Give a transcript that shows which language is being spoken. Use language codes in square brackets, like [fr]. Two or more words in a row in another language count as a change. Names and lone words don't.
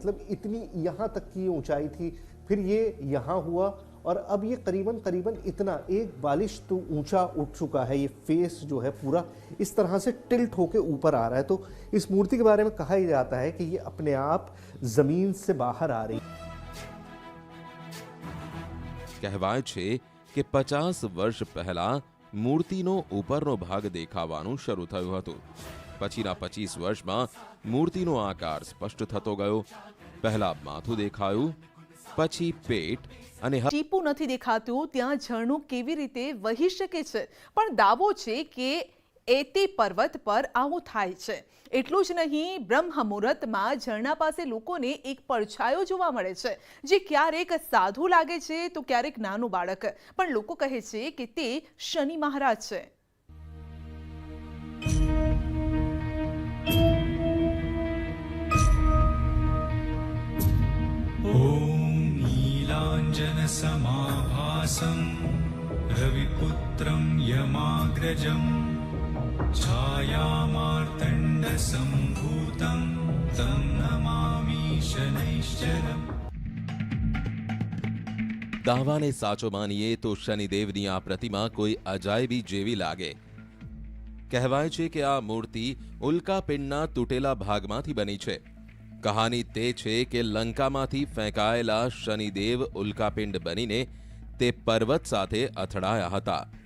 [hi] मतलब इतनी यहाँ तक की ऊंचाई थी. फिर ये यहाँ हुआ और अब ये करीबन करीबन इतना 1 बालिश तो ऊंचा उठ चुका है। ये फेस जो है पूरा इस तरह से टिल्ट होके ऊपर आ रहा है। तो इस मूर्ति के बारे में कहा ही जाता है कि ये अपने आप जमीन से बाहर आ रही है। [gu] કહેવાય છે કે 50 વર્ષ પહેલા મૂર્તિનો ઉપરનો ભાગ દેખાવાનું શરૂ થયું હતું. પછીના 25 વર્ષમાં મૂર્તિનો આકાર સ્પષ્ટ થતો ગયો. પહેલા માથું દેખાયું, પછી પેટ અને ટીપું નથી દેખાતું ત્યાં ઝરણું કેવી રીતે વહી શકે છે? પણ દાવો છે કે એતે પર્વત પર આવું થાય છે. એટલું જ નહીં, બ્રહ્મ મુહૂર્તમાં ઝરણા પાસે લોકોને એક પડછાયો જોવા મળે છે, જે ક્યારેક સાધુ લાગે છે તો ક્યારેક નાનું બાળક. પણ લોકો કહે છે કે તે શનિ મહારાજ છે. [sa] नीलाञ्जनसमाभासं रविपुत्रं यमाग्रजं छायामार्तण्डसम्भूतं तं नमामि शनैश्चरम्. [gu] દાવાને સાચો માનીએ તો શનિદેવની આ પ્રતિમા કોઈ અજાયબી જેવી લાગે. કહેવાય છે કે આ મૂર્તિ ઉલ્કાપિંડના તૂટેલા ભાગમાંથી બની છે. કહાની તે છે કે લંકામાંથી ફેંકાયેલા શનિદેવ ઉલ્કાપિંડ બનીને તે પર્વત સાથે અથડાયા હતા.